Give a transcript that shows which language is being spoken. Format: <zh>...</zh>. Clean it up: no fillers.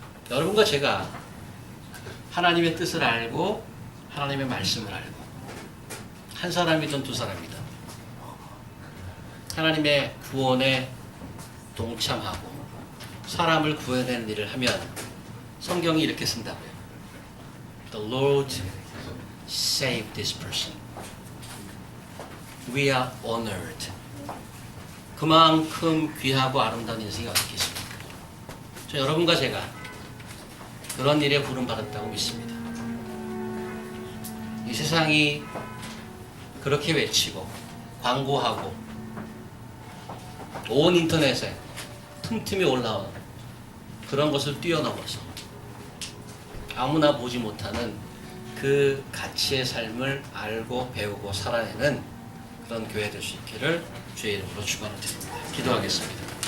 <ko>여러분과 제가 하나님의 뜻을 알고 하나님의 말씀을 알고 한 사람이든 두 사람이든 하나님의 구원에 동참하고 사람을 구해내는 일을 하면 성경이 이렇게 쓴다고요.</ko> <en>The Lord saved this person. We are honored.</en> <ko>그만큼 귀하고 아름다운 인생이 어떻게 있습니까? 저 여러분과 제가 그런 일에 부름받았다고 믿습니다. 이 세상이 그렇게 외치고 광고하고 온 인터넷에 틈틈이 올라온 그런 것을 뛰어넘어서 아무나 보지 못하는 그 가치의 삶을 알고 배우고 살아내는 그런 교회 될 수 있기를 주의 이름으로 축원을 드립니다. 기도하겠습니다.</ko>